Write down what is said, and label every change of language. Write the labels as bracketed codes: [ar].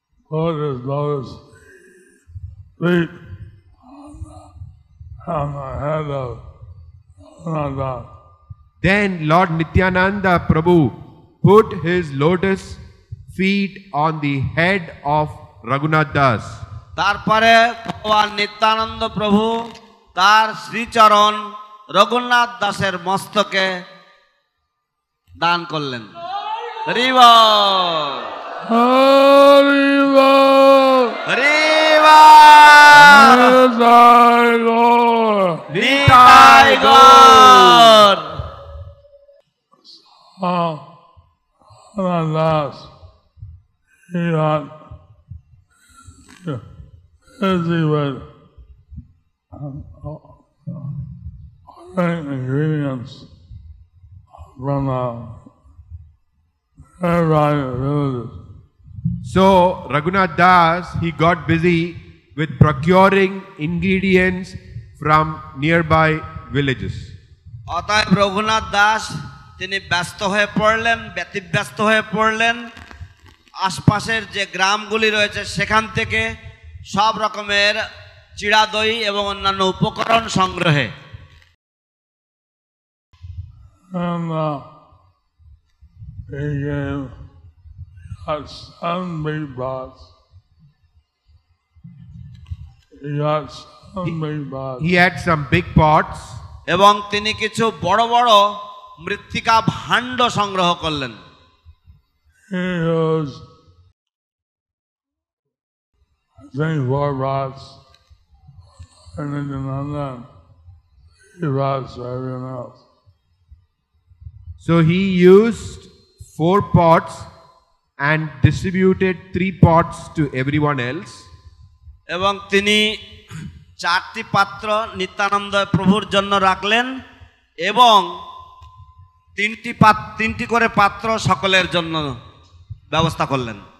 [en] put his lotus feet on the head of Raghunath. Then Lord Nityananda Prabhu put his lotus feet on the head of Raghunath Das. [bn] তারপরে ভগবান নিত্যানন্দ প্রভু তার শ্রীচরণ রঘুনাথ দাসের মস্তকে দান করলেন। হরি বল, হরি বল, হরি বল, Nitai Gour, Nitai Gour. [en] Raghunath Das, he got busy with ordering ingredients from nearby villages. So Raghunath Das, he got busy with procuring ingredients from nearby villages. [bn] অতএব রঘুনাথ দাস তিনি ব্যস্ত হয়ে পড়লেন, ব্যতিব্যস্ত হয়ে পড়লেন আশপাশের যে গ্রামগুলি রয়েছে সেখান থেকে সব রকমের চিড়া দই এবং অন্যান্য উপকরণ সংগ্রহে। [en] And he gave got 7 big pots. He got 7 big pots. He had some big pots [bn] এবং তিনি কিছু বড় বড় মৃত্তিকা ভাণ্ড সংগ্রহ করলেন। [en] He used, I think, 4 pots, and then 3 pots for everyone else. So he used 4 pots and distributed 3 pots to everyone else. [bn] এবং তিনি 4টি পাত্র নিত্যানন্দ প্রভুর জন্য রাখলেন এবং 3টি করে পাত্র সকলের জন্য ব্যবস্থা করলেন।